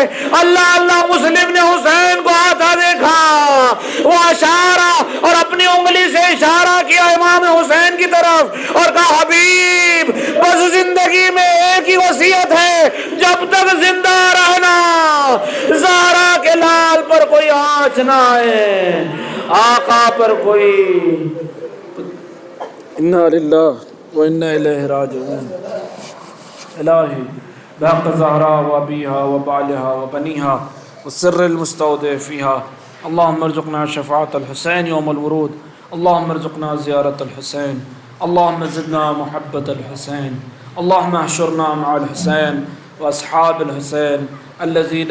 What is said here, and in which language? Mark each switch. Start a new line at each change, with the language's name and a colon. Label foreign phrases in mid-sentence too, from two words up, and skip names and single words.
Urdu: اللہ مسلم نے حسین کو آتا دیکھا، وہ اشارہ اور اپنی انگلی سے اشارہ کیا امام حسین کی طرف اور کہا حبیب بس زندگی میں ایک ہی وصیت ہے، جب تک زندہ رہنا زہرا کے لال پر کوئی آنچ نہ آئے، آقا پر کوئی۔
Arabic: انا للہ و انا الیہ راجعون۔ الہی بحق زہرا و ابیہا و بالہا و بنیہا والسر المستودع فیہا، اللہم ارزقنا شفاعت الحسین یوم الورود، اللہم ارزقنا زیارت الحسین، اللہم زدنا محبت الحسین، اللہم احشرنا مع الحسین واصحاب الحسین الذین